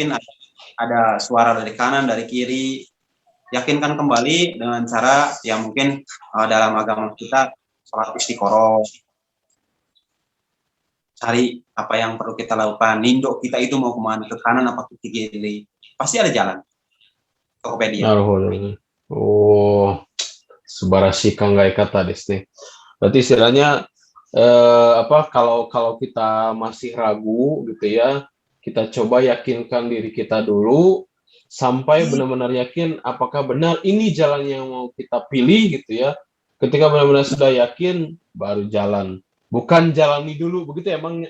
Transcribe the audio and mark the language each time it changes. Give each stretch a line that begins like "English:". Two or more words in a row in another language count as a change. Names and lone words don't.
Indonesian: mungkin ada suara dari kanan, dari kiri. Yakinkan kembali dengan cara yang mungkin dalam agama kita sholat istiqoroh, cari apa yang perlu kita lakukan. Nindo kita itu mau kemana, ke kanan apa ke kiri. Pasti ada jalan. Tokopedia.
Japanese: Naruhodo. Oh, すばらしい考え方です.
Indonesian: Berarti istilahnya apa kalau kalau kita masih ragu gitu ya, kita coba yakinkan diri kita dulu sampai benar-benar yakin apakah benar ini jalan yang mau kita pilih gitu ya. Ketika benar-benar sudah yakin baru jalan. bukan jalani dulu, begitu ya Mang?